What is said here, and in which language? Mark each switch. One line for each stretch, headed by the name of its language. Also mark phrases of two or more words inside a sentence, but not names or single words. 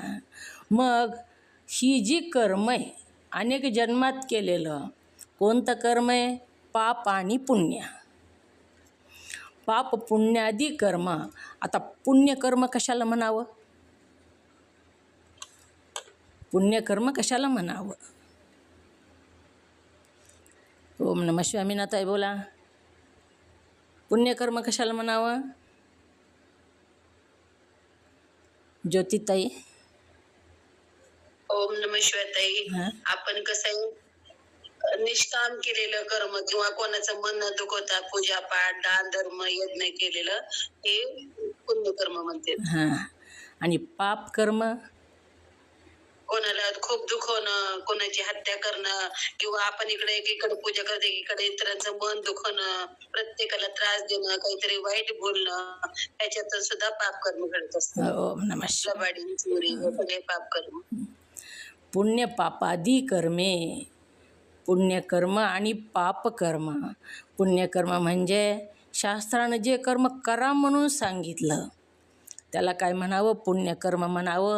Marathi: हां मग ही जी कर्म आहे अनेक जन्मात केलेलं कोणतं कर्म आहे? पाप आणि पुण्य. पाप पुण्यादी कर्म. आता पुण्यकर्म कशाला म्हणावं? पुण्यकर्म कशाला म्हणावं?
Sanskrit: ओम नमः शिवाय.
Marathi: मीनाताई बोला. पुण्यकर्म कशाला म्हणावं? ज्योतिताई.
Sanskrit: ओम नमः शिवाय ताई.
Marathi: हां आपण कसं आहे निष्काम केलेलं कर्म किंवा कोणाचं मन न दुखवता पूजा पाठ दान धर्म यज्ञ केलेलं हे पुण्यकर्म म्हणते. हां आणि पाप कर्म? कोणाला खूप दुखवणं, कोणाची हत्या करणं किंवा आपण इकडे एकीकडे पूजा करते एकीकडे इतरांचं मन दुखवणं, प्रत्येकाला त्रास देणं, काहीतरी वाईट बोलणं, त्याच्यातून सुद्धा पाप कर्म घडत असतं.
Sanskrit: ओम नमः शिवाय.
Marathi: लबाडी चोरी हे सगळे पाप कर्म. पुण्य पापादी कर्मे. पुण्यकर्म आणि पापकर्म. पुण्यकर्म म्हणजे शास्त्रानं जे कर्म करा म्हणून सांगितलं त्याला काय म्हणावं? पुण्यकर्म म्हणावं.